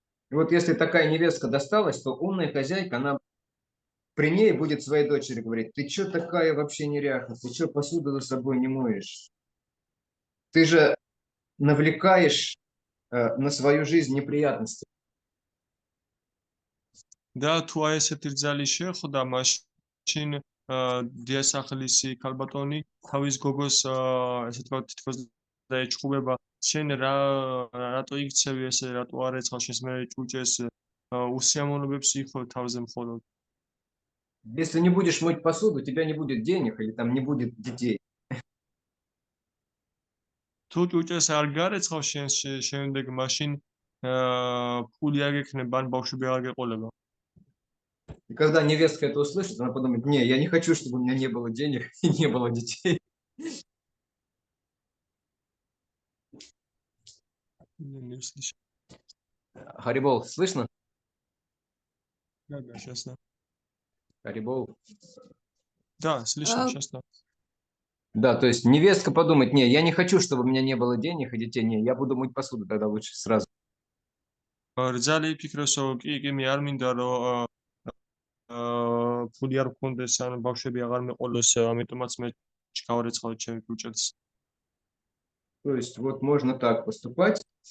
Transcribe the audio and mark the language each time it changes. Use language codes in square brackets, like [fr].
[ru] И вот если такая невестка досталась, то умная хозяйка, она при ней будет своей дочери говорить: ты что такая вообще неряха, ты что посуду за собой не моешь? Ты же навлекаешь на свою жизнь неприятности. [ka] და თუ აი ესეთი რძალი შეხვდა, მაშინ დიასახლისი ქალბატონი თავის გოგოს ესე თქვა თითქოს დაეჭხუბება, შენ რატო იქცევი ესე, რატო არ ეცხავ შენს მე ჭუჭეს, უსიამოვნებებს იხო თავზე მხოლოდ. [ru] Если не будешь мыть посуду, у тебя не будет денег или там не будет детей. [ka] თუ ჭუჭეს არ გარეცხავ შენს შემდეგ, მაშინ ფული არ გექნება ან ბავშვები არ გეყოლება. [ru] И когда невестка это услышит, она подумает: не, я не хочу, чтобы у меня не было денег и не было детей. Харибол, слышно? Да, сейчас да. Харибол. Да, слышно, сейчас да. Да, то есть невестка подумает: не, я не хочу, чтобы у меня не было денег и детей, не, я буду мыть посуду тогда лучше сразу. [ka] რძალი იფიქროს, რომ კი მე არ მინდა რომ ფული არ მქონდეს ან ბავშვები აღარ მეყოლოს, ამიტომაც მე გავარეცხავ ჩემი ჭუჭელს. [ru] То есть вот можно так поступать.